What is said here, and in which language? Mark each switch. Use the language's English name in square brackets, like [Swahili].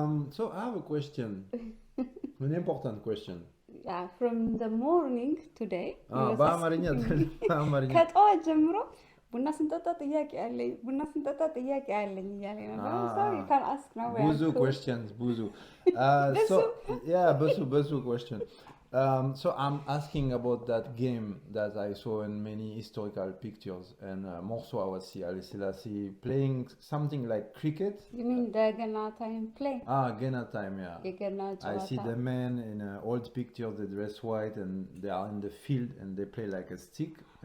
[English] So I have a question, an important question. Yeah, from the morning today. [Amharic] በአማርኛ ከጠዋት ጀምሮ ቡና ስንጠጣ ጥያቄ አለኝ እያለ ነበር። [English] So you can ask now. [Amharic] ብዙ [English] questions, [Amharic] ብዙ. [English] So yeah, ብዙ question. So I'm asking about that game that I saw in many historical pictures, and more so I was see Haile Selassie playing something like cricket. You mean the Gena time play? Gena time, yeah. I see the men in old pictures, they dress white and they are in the field and they play like a stick.